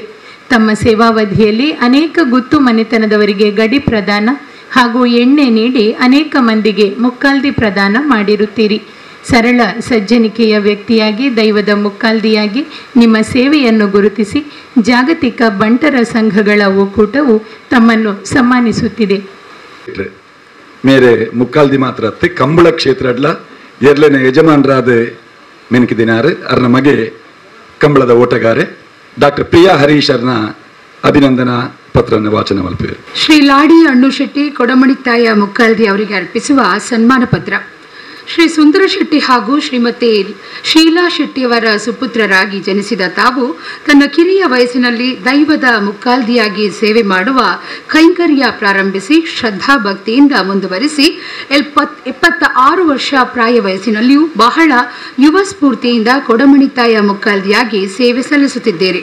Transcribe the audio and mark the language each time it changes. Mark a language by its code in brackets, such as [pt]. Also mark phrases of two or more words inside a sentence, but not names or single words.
[kn] ತಮ್ಮ ಸೇವಾವಧಿಯಲ್ಲಿ ಅನೇಕ ಗುತ್ತು ಮನೆತನದವರಿಗೆ ಗಡಿ ಪ್ರದಾನ ಹಾಗೂ ಎಣ್ಣೆ ನೀಡಿ ಅನೇಕ ಮಂದಿಗೆ ಮುಕ್ಕಾಲ್ದಿ ಪ್ರದಾನ ಮಾಡಿರುತ್ತೀರಿ. ಸರಳ ಸಜ್ಜನಿಕೆಯ ವ್ಯಕ್ತಿಯಾಗಿ ದೈವದ ಮುಕ್ಕಾಲ್ದಿಯಾಗಿ ನಿಮ್ಮ ಸೇವೆಯನ್ನು ಗುರುತಿಸಿ ಜಾಗತಿಕ ಬಂಟರ ಸಂಘಗಳ ಒಕ್ಕೂಟವು ತಮ್ಮನ್ನು ಸನ್ಮಾನಿಸುತ್ತಿದೆ. [tcy] ಮೇರೆ ಮುಕ್ಕಾಲ್ದಿ ಮಾತ್ರ ಕಂಬಳ ಕ್ಷೇತ್ರಡ್ಲ ಎರ್ಲೆನ ಯಜಮಾನರಾದ ಮೆನಕಿದಿನಾರು ಅರ್ನ ಮಗೆ ಕಂಬಳದ ಓಟಗಾರೆ ಡಾಕ್ಟರ್ ಪ್ರಿಯಾ ಹರೀಶ್ ಅರ್ನ ಅಭಿನಂದನಾ ಪತ್ರವನ್ನು ವಾಚನ ಮಲ್ಪಿವೆ. [kn] ಶ್ರೀ ಲಾಡಿ ಅಣ್ಣು ಶೆಟ್ಟಿ ಕೊಡಮಣಿತ್ತಾಯ ಮುಕ್ಕಾಲ್ದಿ ಅವರಿಗೆ ಅರ್ಪಿಸುವ ಸನ್ಮಾನ ಪತ್ರ. ಶ್ರೀ ಸುಂದರ ಶೆಟ್ಟಿ ಹಾಗೂ ಶ್ರೀಮತಿ ಶೀಲಾ ಶೆಟ್ಟಿಯವರ ಸುಪುತ್ರರಾಗಿ ಜನಿಸಿದ ತಾವು ತನ್ನ ಕಿರಿಯ ವಯಸ್ಸಿನಲ್ಲಿ ದೈವದ ಮುಕ್ಕಾಲ್ದಿಯಾಗಿ ಸೇವೆ ಮಾಡುವ ಕೈಂಕರ್ಯ ಪ್ರಾರಂಭಿಸಿ ಶ್ರದ್ಧಾ ಭಕ್ತಿಯಿಂದ ಮುಂದುವರಿಸಿ 76 ವರ್ಷ ಪ್ರಾಯ ವಯಸ್ಸಿನಲ್ಲಿಯೂ ಬಹಳ ಯುವ ಸ್ಫೂರ್ತಿಯಿಂದ ಕೊಡಮಣಿತ್ತಾಯ ಮುಕ್ಕಾಲ್ದಿಯಾಗಿ ಸೇವೆ ಸಲ್ಲಿಸುತ್ತಿದ್ದೀರಿ.